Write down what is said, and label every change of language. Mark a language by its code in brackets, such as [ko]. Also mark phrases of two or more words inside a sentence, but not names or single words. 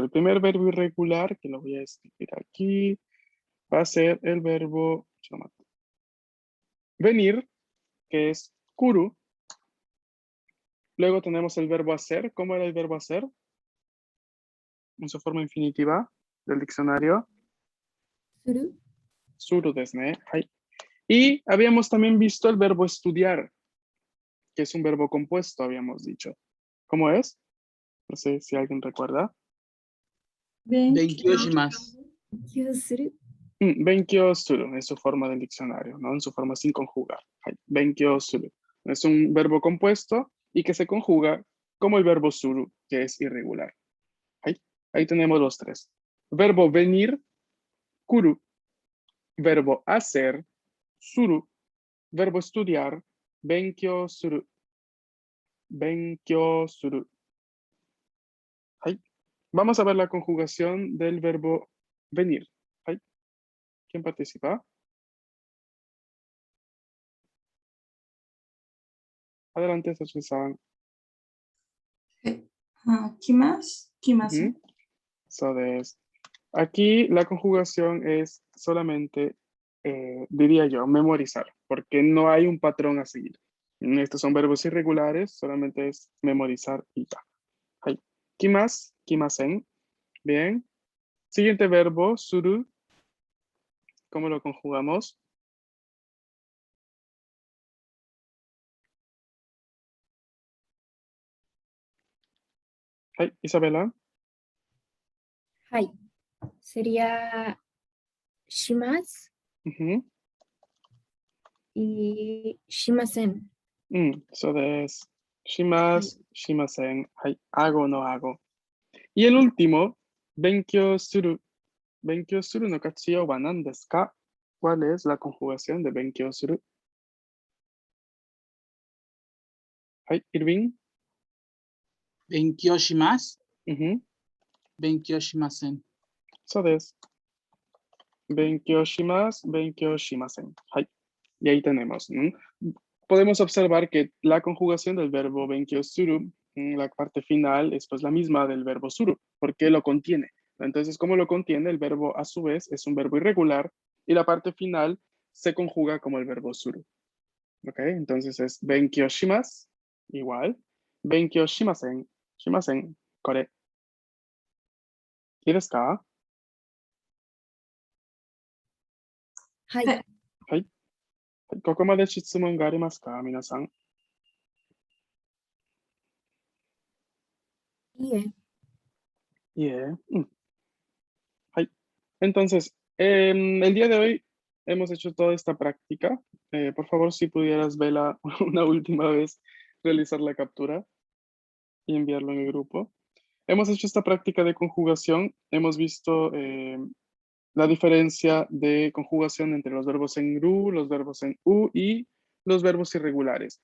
[es] El primer verbo irregular, que lo voy a escribir aquí, va a ser el verbo venir, que es kuru. Luego tenemos el verbo hacer. ¿Cómo era el verbo hacer? En su forma infinitiva del diccionario. Suru. [ja] するですね. [es] Hai. Y habíamos también visto el verbo estudiar, que es un verbo compuesto, habíamos dicho. ¿Cómo es? No sé si alguien recuerda. [ja] 勉強します. [es] Kyosuru. [ja] 勉強する [es] es su forma del diccionario, ¿no? En su forma sin conjugar. [ja] はい。勉強する. [es] Es un verbo compuesto y que se conjuga como el verbo suru, que es irregular. Ahí tenemos los tres. Verbo venir, kuru. Verbo hacer, suru. Verbo estudiar, [ja] 勉強する. 勉強する. [es] Ahí. Vamos a ver la conjugación del verbo venir. Ahí. ¿Quién participa? Adelante, Sasui-san. Je. Kimasu. So aquí la conjugación es solamente, diría yo, memorizar, porque no hay un patrón a seguir. Estos son verbos irregulares, solamente es memorizar y ya. Hai. [ja] 来ます、来ません. [es] Bien. Siguiente verbo, suru. ¿Cómo lo conjugamos? Hai, Isabela. Hai. Sería shimasu Ujú. y shimasen. Eso es [ja] します、しません. [es] Hai, hago o no hago. Y el último, [ja] 勉強する. 勉強するの活用は何ですか? [es] ¿Cuál es la conjugación de [ja] 勉強する? [es] Hai, Irving. [ja] 勉強します。 [es] Ujú. [ja] 勉強しません。 [es] Eso es. [ja] 勉強します、勉強しません. [es] Hai. Y ahí tenemos. Podemos observar que la conjugación del verbo [ja] 勉強する, [es] la parte final es pues la misma del verbo suru, porque lo contiene. Entonces, como lo contiene, el verbo a su vez es un verbo irregular y la parte final se conjuga como el verbo suru. ¿Ok? Entonces es [ja] 勉強します, [es] igual. [ja] 勉強しません、しません、これ. [es] ¿Quieres ka? [ja] はい。はいはい。ここまで質問がありますか、皆さん。いいえ。 Yeah. [es] Ay. Entonces, el día de hoy hemos hecho toda esta práctica. Por favor, si pudieras verla una última vez, realizar la captura y enviarlo en el grupo. Hemos hecho esta práctica de conjugación. Hemos visto la diferencia de conjugación entre los verbos en ru, los verbos en u y los verbos irregulares.